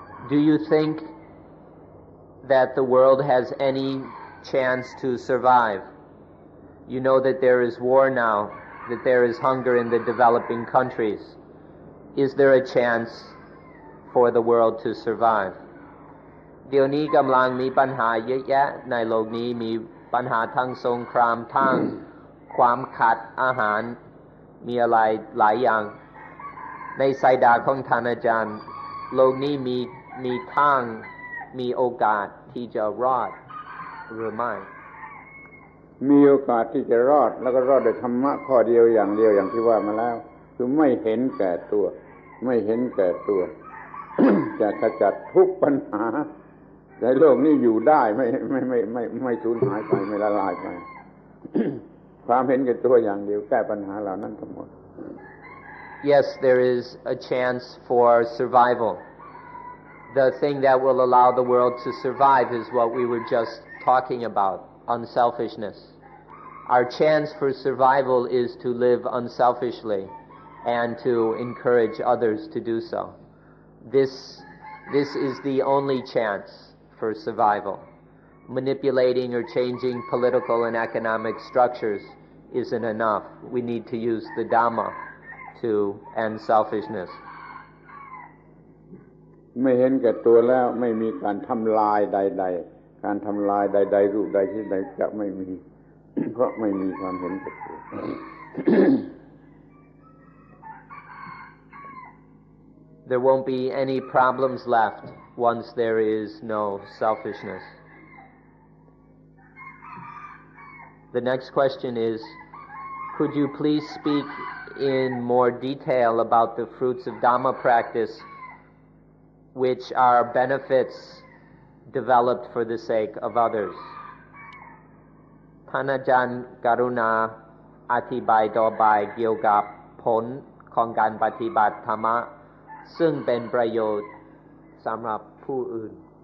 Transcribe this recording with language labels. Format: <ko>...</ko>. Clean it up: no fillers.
<en>Do you think that the world has any chance to survive? You know that there is war now, that there is hunger in the developing countries. Is there a chance for the world to survive?</en> <th>เดี๋ยวนี้กำลังมีปัญหาเยอะแยะในโลกนี้มีปัญหาทั้งสงครามทั้งความขาดอาหารมีอะไรหลายอย่างในสายตาของท่านอาจารย์โลกนี้มีทางมีโอกาสที่จะรอดหรือไม่ มีโอกาสที่จะรอดแล้วก็รอดด้วยธรรมะข้อเดียวอย่างเดียวอย่างที่ว่ามาแล้วคือไม่เห็นแก่ตัวไม่เห็นแก่ตัว จะขจัดทุกปัญหาในโลกนี้อยู่ได้ไม่สูญหายไปไม่ละลายไป ความเห็นแก่ตัวอย่างเดียวแก้ปัญหาเหล่านั้นทั้งหมด</th> <en>Yes, there is a chance for survival. The thing that will allow the world to survive is what we were just talking about, unselfishness. Our chance for survival is to live unselfishly and to encourage others to do so. This is the only chance for survival. Manipulating or changing political and economic structures isn't enough. We need to use the Dhamma to end selfishness.</en> <th>ไม่เห็นแก่ตัวแล้วไม่มีการทำลายใดๆการทำลายใดๆรูปใดที่ใดจะไม่มี เพราะไม่มีความเห็นแก่ตัว</th> <en>There won't be any problems left once there is no selfishness. The next question is, could you please speak in more detail about the fruits of Dhamma practice, which are benefits developed for the sake of others?</en> <th>ท่านอาจารย์กรุณาอธิบายต่อไปเกี่ยวกับผลของการปฏิบัติธรรมะซึ่งเป็นประโยชน์สำหรับผู้อื่น</th>